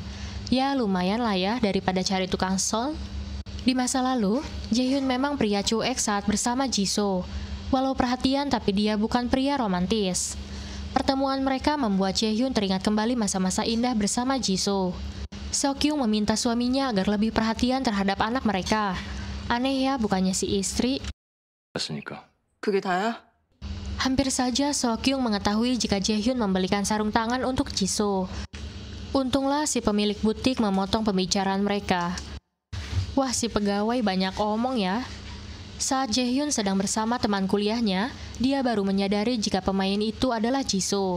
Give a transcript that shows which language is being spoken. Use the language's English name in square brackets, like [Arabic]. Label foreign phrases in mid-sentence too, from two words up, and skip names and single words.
[Indonesian] Ya lumayan lah ya daripada cari tukang sol. Di masa lalu, Jaehyun memang pria cuek saat bersama Jisoo. Walau perhatian tapi dia bukan pria romantis. Pertemuan mereka membuat Jaehyun teringat kembali masa-masa indah bersama Jisoo. Seokhyung meminta suaminya agar lebih perhatian terhadap anak mereka. Aneh ya, bukannya si istri. [Korean] 맞습니까? 그게 다야? [Indonesian] Hampir saja Seokhyung mengetahui jika Jaehyun membelikan sarung tangan untuk Jisoo. Untunglah si pemilik butik memotong pembicaraan mereka. Wah, si pegawai banyak omong ya. Saat Jaehyun sedang bersama teman kuliahnya, dia baru menyadari jika pemain itu adalah Jisoo.